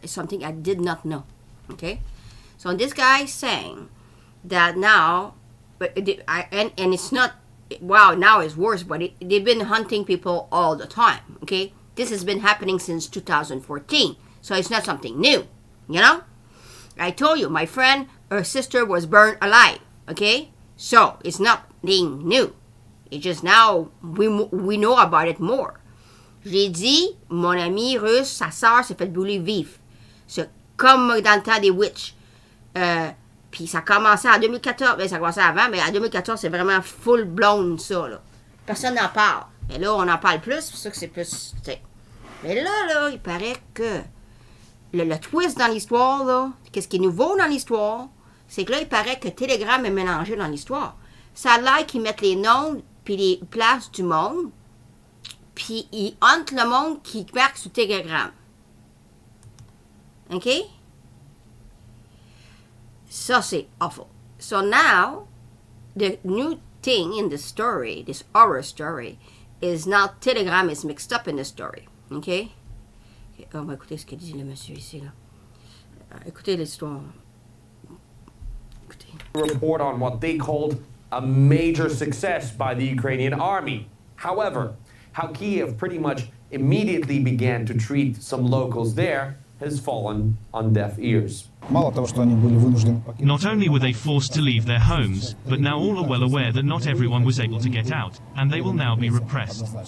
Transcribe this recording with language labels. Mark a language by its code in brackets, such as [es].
[en] It's something I did not know. Okay? So this guy is saying that now, and it's not, wow, now it's worse, but they've been hunting people all the time. Okay? This has been happening since 2014. So it's not something new. You know? I told you, my friend, her sister was burned alive. Okay? So it's not being new. It's just now we know about it more. [fr] J'ai dit, mon ami russe, sa sœur s'est fait brûler vif. C'est comme dans le temps des witches. Puis ça a commencé en 2014. Ben, ça a commencé avant, mais en 2014, c'est vraiment [en] full blown, [fr] ça, là. Personne n'en parle. Mais là, on en parle plus, c'est pour ça que c'est plus... T'sais. Mais là, il paraît que le twist dans l'histoire, là, qu'est-ce qui est nouveau dans l'histoire, c'est que là, il paraît que Telegram est mélangé dans l'histoire. Ça a l'air qu'ils mettent les noms puis les places du monde, puis ils hantent le monde qui marque sur Telegram. OK? Ça, c'est awful. [en] So now, the new thing in the story, this horror story, is now Telegram is mixed up in the story. OK? [fr] On va écouter ce que dit le monsieur ici, là. Écoutez l'histoire. Écoutez. [en] Report on what they called a major success by the Ukrainian army. However, how Kiev pretty much immediately began to treat some locals there has fallen on deaf ears. Not only were they forced to leave their homes, but now all are well aware that not everyone was able to get out, and they will now be repressed.